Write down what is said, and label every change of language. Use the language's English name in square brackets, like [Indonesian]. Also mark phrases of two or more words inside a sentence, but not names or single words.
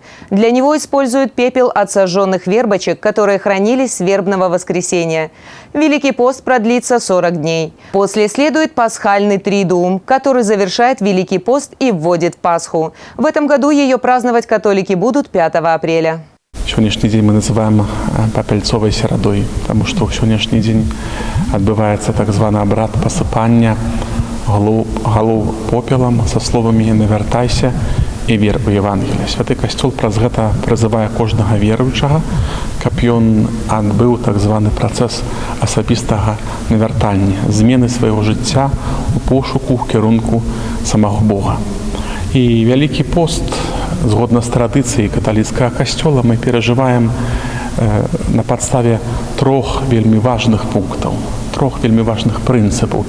[Russian] Для него используют пепел от сожженных вербочек, которые хранились с вербного воскресенья. Великий пост продлится 40 дней. После следует пасхальный тридуум, который завершает Великий пост и вводит в Пасху. В этом году ее праздновать католики будут 5 апреля. [Belarusian] Сённяшні дзень мы называем папельцовай серадой, [Russian] потому что в [Belarusian] сённяшні дзень [Russian] отбывается [Belarusian] так званы [Russian] обряд посыпания голов попелом со словами «не вертайся» и вер у Евангелия. [Belarusian] Святы Касцёл праз гэта прызывае кожнага веруючага, каб ён адбыў так званы працэс асабістага навяртання, змены свайго жыцця у пошуку, ў кірунку самого Бога. І Вялікі пост, згодна з традыцыяй каталіцкага касцёла, мы перажываем на падставе трох вельмі важных пунктаў, трох вельмі важных прынцыпаў.